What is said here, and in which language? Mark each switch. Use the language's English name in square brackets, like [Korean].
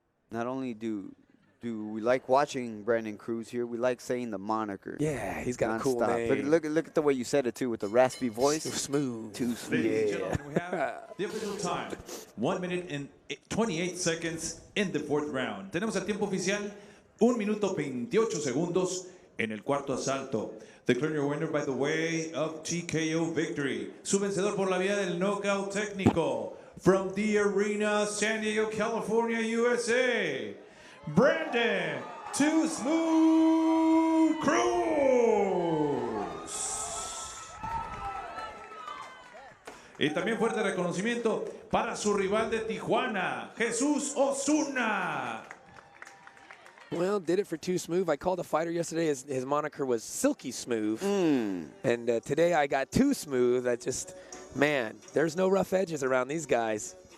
[English] Not only do we like watching Brandon CRUZ here, we like saying the moniker. Yeah, he's got a cool name. Look at the way you said it, too, with the raspy voice. Too smooth. Too smooth. Ladies and gentlemen, we have the official time. 1 minute and 28 seconds in the fourth round. [Spanish] Tenemos el tiempo oficial, 1 minuto 28 segundos en el cuarto asalto. [English] Declaring your winner by the way of TKO victory. [Spanish] Su vencedor por la vía del knockout técnico. [English] From the arena, San Diego, California, USA. Brandon Too Smooth CRUZ. [Spanish] Y también fuerte reconocimiento para su rival de Tijuana, Jesus Osuna. [English] Well, did it for Too Smooth. I called a fighter yesterday. His moniker was Silky Smooth. And today I got Too Smooth. I just, man, there's no rough edges around these guys.